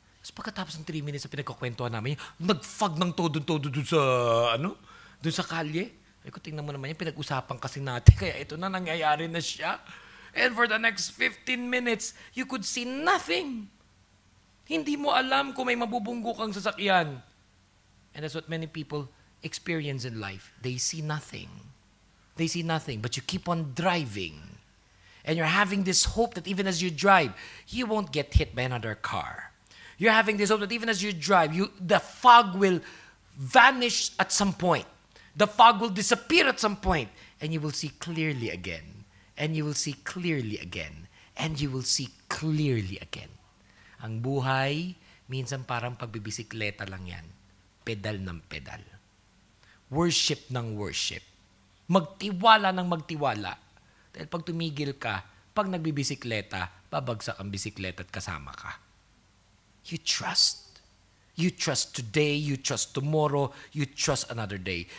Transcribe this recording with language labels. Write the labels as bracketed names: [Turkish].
[Filipino] Tapos pagkatapos ng 3 minutes sa pinagkakwentuhan namin, nag-fog ng todo-todo doon sa kalye. Ay ko, tingnan mo naman yan, pinag-usapan kasi natin, kaya ito na, nangyayari na siya. [English] And for the next 15 minutes, you could see nothing. [Filipino] Hindi mo alam kung may mabubunggo kang sasakyan. [English] And that's what many people experience in life. They see nothing. They see nothing, but you keep on driving. And you're having this hope that even as you drive, you won't get hit by another car. You're having this hope that even as you drive, the fog will vanish at some point. The fog will disappear at some point, and you will see clearly again. And you will see clearly again. And you will see clearly again. [Filipino] Ang buhay, minsan parang pagbibisikleta lang yan. Pedal ng pedal. Worship ng worship. Magtiwala ng magtiwala. Dahil pag tumigil ka, pag nagbibisikleta, babagsak ang bisikleta at kasama ka. [English] You trust. You trust today, you trust tomorrow, you trust another day.